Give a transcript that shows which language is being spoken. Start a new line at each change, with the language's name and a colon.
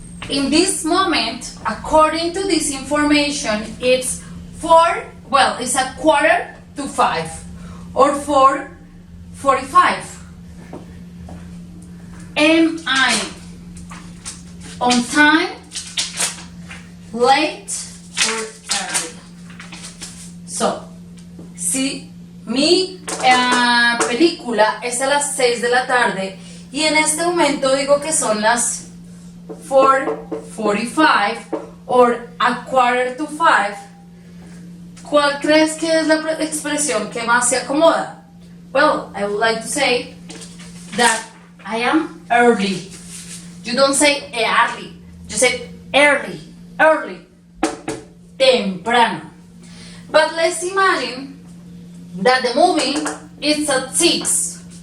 English: In this moment, according to this information, it's it's a 4:45 or 4:45. Am I on time, late, or early?
Spanish: So, si mi película es a las 6 de la tarde y en este momento digo que son las 4:45
English: or a
Spanish: 4:45, ¿cuál crees que es la expresión que más se acomoda?
English: Well, I would like to say that I am early. You don't say early, you say early, temprano. But let's imagine that the movie is at 6.